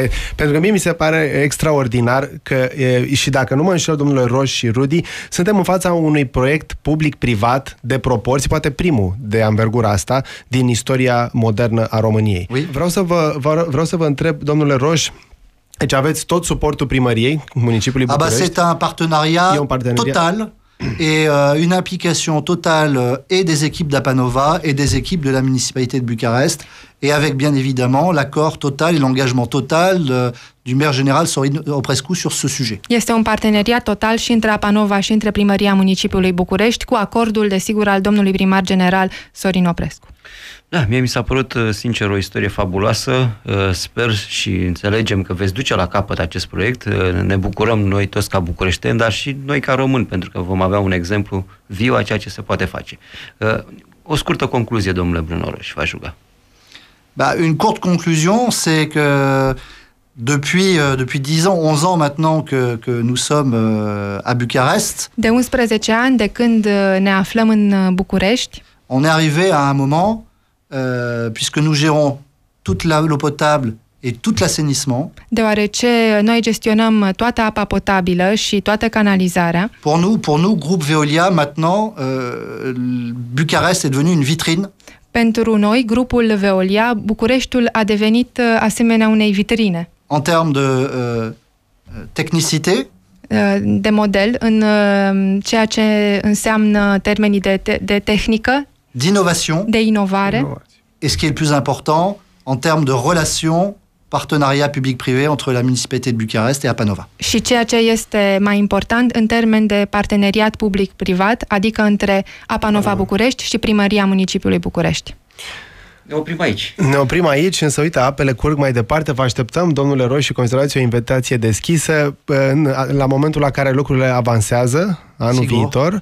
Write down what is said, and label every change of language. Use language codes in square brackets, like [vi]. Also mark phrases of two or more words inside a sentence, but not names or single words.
[ro] Pentru că mie mi se pare extraordinar că, și dacă nu mă înșel, domnule Roș și Rudi, suntem în fața unui proiect public-privat de proporții, poate primul de anvergura asta, din istoria modernă a României. [fr] Oui. [ro] Vreau să vă întreb, domnule Roș, deci aveți tot suportul primăriei municipiului București. [fr] C'est un partenariat total et une implication totale et des équipes d'Apanova et des équipes de la municipalité de Bucarest, et avec bien évidemment l'accord total et l'engagement total du maire général Sorin Oprescu sur ce sujet. [ro] Este un parteneriat total și între Apanova și între primăria municipiului București, cu acordul, desigur, al domnului primar general Sorin Oprescu. Da, mie mi s-a părut, sincer, o istorie fabuloasă. Sper și înțelegem că veți duce la capăt acest proiect. Ne bucurăm noi toți ca bucureșteni, dar și noi ca români, pentru că vom avea un exemplu viu a ceea ce se poate face. O scurtă concluzie, domnule Bruno Roș, v-aș ruga. [fr] Une courte conclusion, c'est que depuis 10 ans, 11 ans maintenant que nous sommes à Bucarest. [ro] De 11 ani de când ne aflăm în București. [fr] On est arrivé à un moment, puisque nous gérons toute l'eau potable et tout l'assainissement. [ro] Deoarece noi gestionăm toată apa potabilă și toată canalizarea. [fr] Pour nous, groupe Veolia, maintenant, Bucarest est devenu une vitrine. [ro] Pentru noi, grupul Veolia, Bucureștiul a devenit asemenea unei vitrine. [fr] En termes de technicité, [ro] de model, în ceea ce înseamnă termenii de tehnică, [fr] d'innovation, [ro] de inovare. [fr] Et ce qui est le plus important, en termes de relations, partenariat public-privé entre la municipalité de Bucarest et Apanova. [ro] Și ceea ce este mai important în termen de parteneriat public-privat, adică între Apanova București și primăria municipiului București. Ne oprim aici. Ne oprim aici, însă uite, apele curg mai departe. Vă așteptăm, domnule Roș, și considerați o invitație deschisă la momentul la care lucrurile avansează, anul viitor.